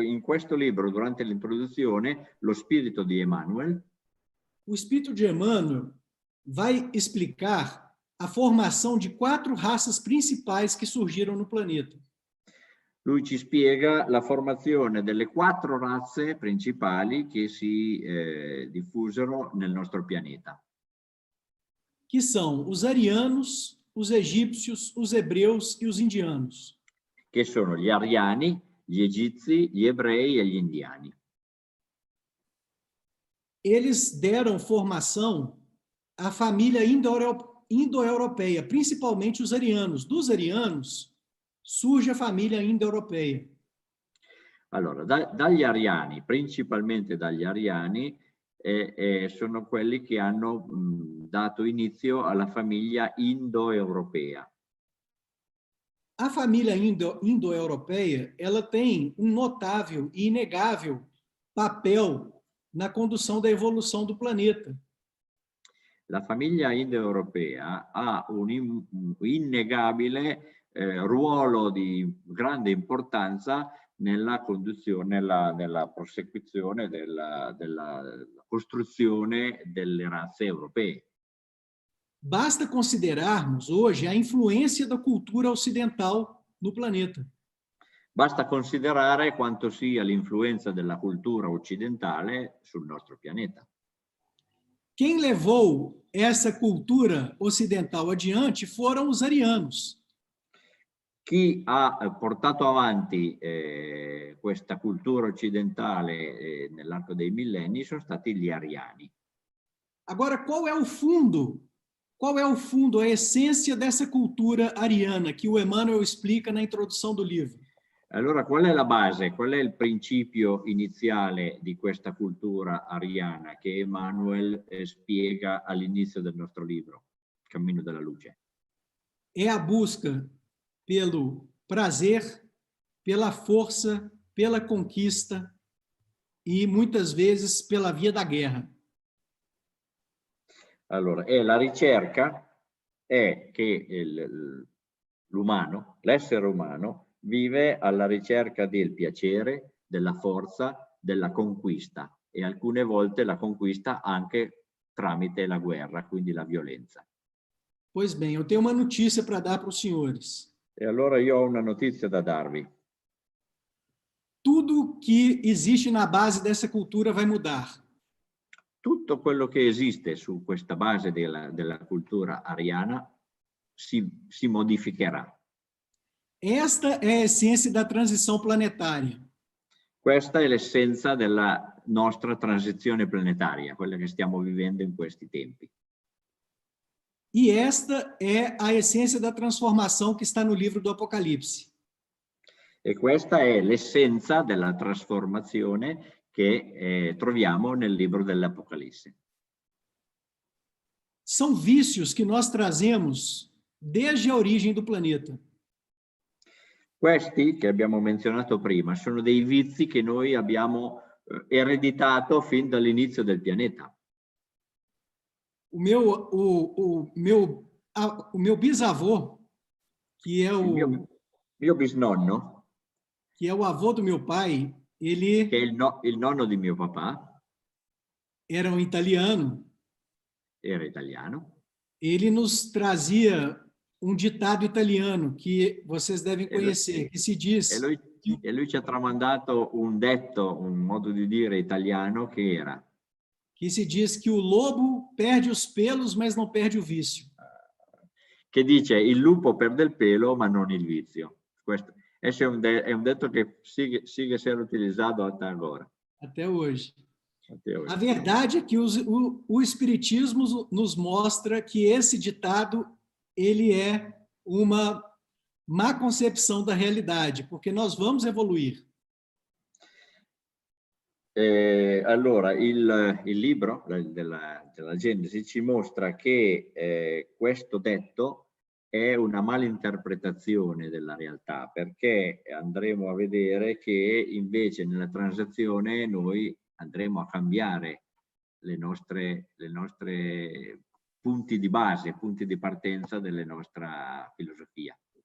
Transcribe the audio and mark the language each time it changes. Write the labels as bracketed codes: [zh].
[it] in questo libro, durante l'introduzione, lo spirito di Emmanuel, [pt] o espírito de Emmanuel vai explicar a formação de 4 raças principais que surgiram no planeta. [it] Lui ci spiega la formazione delle 4 razze principali che si diffusero nel nostro pianeta. [pt] Que são os arianos, os egípcios, os hebreus e os indianos. [it] Che sono gli ariani, gli egizi, gli ebrei e gli indiani. [pt] Eles deram formação à família indo-europeia, principalmente os arianos. Dos arianos surge a família indo-europeia. [it] Allora, dagli ariani, principalmente dagli ariani, sono quelli che hanno dato inizio alla famiglia indo-europea. [pt] A família indo-europeia, ela tem um notável e inegável papel na condução da evolução do planeta. [it] La famiglia indoeuropea ha un innegabile ruolo di grande importanza nella conduzione, nella prosecuzione della costruzione delle razze europee. [pt] Basta considerarmos hoje a influência da cultura ocidental no planeta. [it] Basta considerare quanto sia l'influenza della cultura occidentale sul nostro pianeta. [pt] Quem levou essa cultura ocidental adiante foram os arianos. [it] Chi ha portato avanti questa cultura occidentale nell'arco dei millenni sono stati gli ariani. [pt] Agora, qual é o fundo? Qual é o fundo, a essência dessa cultura ariana que o Emmanuel explica na introdução do livro? [it] Allora, qual è la base, qual è il principio iniziale di questa cultura ariana che Emmanuel spiega all'inizio del nostro libro, Cammino della Luce? [pt] É a busca pelo prazer, pela força, pela conquista e, muitas vezes, pela via da guerra. [it] Allora, la ricerca è che l'umano, l'essere umano, vive alla ricerca del piacere, della forza, della conquista e alcune volte la conquista anche tramite la guerra, quindi la violenza. [pt] Pois bem, eu tenho uma notícia para dar para os senhores. [it] E allora io ho una notizia da darvi. [pt] Tudo que existe na base dessa cultura vai mudar. [it] Tutto quello che esiste su questa base della cultura ariana si modificherà. [pt] Esta é a essência da transição planetária. [it] Questa è l'essenza della nostra transizione planetaria, quella che stiamo vivendo in questi tempi. [pt] E esta é a essência da transformação que está no livro do Apocalipse. [it] E questa è l'essenza della trasformazione che troviamo nel libro dell'Apocalisse. [pt] São vícios que nós trazemos desde a origem do planeta. [it] Questi che abbiamo menzionato prima sono dei vizi che noi abbiamo ereditato fin dall'inizio del pianeta. [pt] O meu bisavô, que é [it] mio bisnonno, [pt] que é o avô do meu pai, ele [it] che è il nonno di mio papà, [pt] era um italiano. [it] era italiano. [pt] Ele nos trazia um ditado italiano que vocês devem conhecer, que se diz... [it] E lui ci ha tramandato un detto, un modo di dire italiano che era... [pt] Que se diz que o lobo perde os pelos, mas não perde o vício. [it] Che dice, il lupo perde il pelo, ma non il vizio. Questo è un detto che [pt] sigue ser utilizado até agora. Até hoje. Até hoje. A verdade é que o Espiritismo nos mostra que esse ditado ele é uma má concepção da realidade, porque nós vamos evoluir. [it] Allora, il libro della Genesi ci mostra che questo detto è una malinterpretazione della realtà, perché andremo a vedere che invece nella transazione noi andremo a cambiare le nostre punti di base, punti di partenza della nostra filosofia.